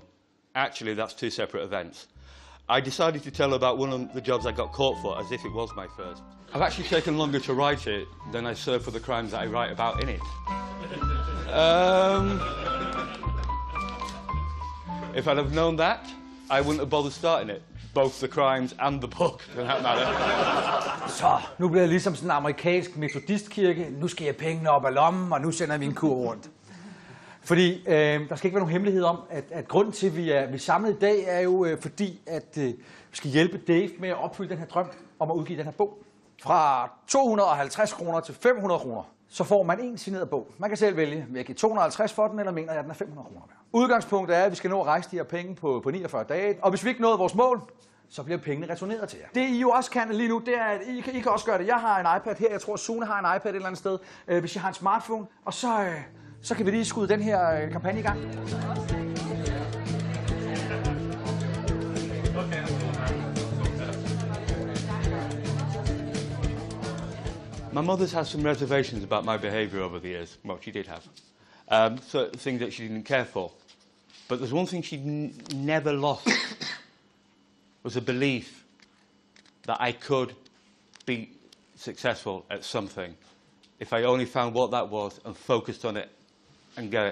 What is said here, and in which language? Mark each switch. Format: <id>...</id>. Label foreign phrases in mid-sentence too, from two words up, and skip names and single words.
<en>Actually, that's two separate events. I decided to tell about one of the jobs I got caught for as if it was my first. I've actually taken longer to write it than I serve for the crimes that I write about in it. If I'd have known that, I wouldn't have bothered starting it. Both the crimes and the book, for that matter.</en> <da>Så, nu bliver jeg ligesom sådan en amerikansk metodistkirke. Nu skal jeg pengene op af lommen, og nu sender jeg min kur rundt. Fordi der skal ikke være nogen hemmelighed om, at grunden til, at vi er samlet i dag, er jo fordi, at vi skal hjælpe Dave med at opfylde den her drøm om at udgive den her bog. Fra 250 kroner til 500 kroner, så får man en signeret bog. Man kan selv vælge, vil jeg give 250 for den, eller mener jeg, at den er 500 kroner værd. Udgangspunktet er, at vi skal nå at rejse de her penge på 49 dage, og hvis vi ikke nåede vores mål, så bliver pengene returneret til jer. Det I jo også kan lige nu, det er, at I kan også gøre det. Jeg har en iPad her, jeg tror Sune har en iPad et eller andet sted, hvis jeg har en smartphone, og så kan vi lige skyde den her kampagne i gang.</da> <en>My mother's had some reservations about my behaviour over the years. Well, she did have. So things that she didn't care for. But there's one thing she never lost, was a belief that I could be successful at something if I only found what that was and focused on it and go.</en>